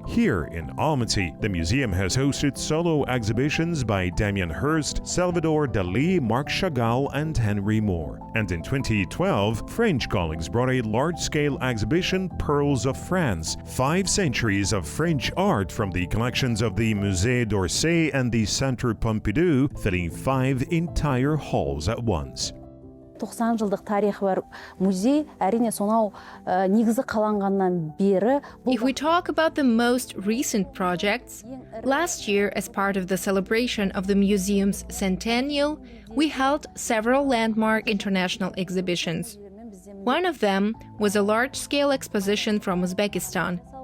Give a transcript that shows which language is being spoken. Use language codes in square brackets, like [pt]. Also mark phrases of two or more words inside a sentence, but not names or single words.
[en] Here in Almaty, the museum has hosted solo exhibitions by Damien Hirst, Salvador Dali, Marc Chagall, and Henry Moore. And in 2012, French colleagues brought a large-scale exhibition, Pearls of France, 5 centuries of French art from the collections of the Musée d'Orsay and the Centre Pompidou, filling 5 entire halls at once. [kk] 90 жылдық тарихы бар музей, әрине сонау негізі қаланғаннан бері. [en] If we talk about the most recent projects, last year, as part of the celebration of the museum's centennial, we held several landmark international exhibitions. One of them was a large-scale exposition from Uzbekistan.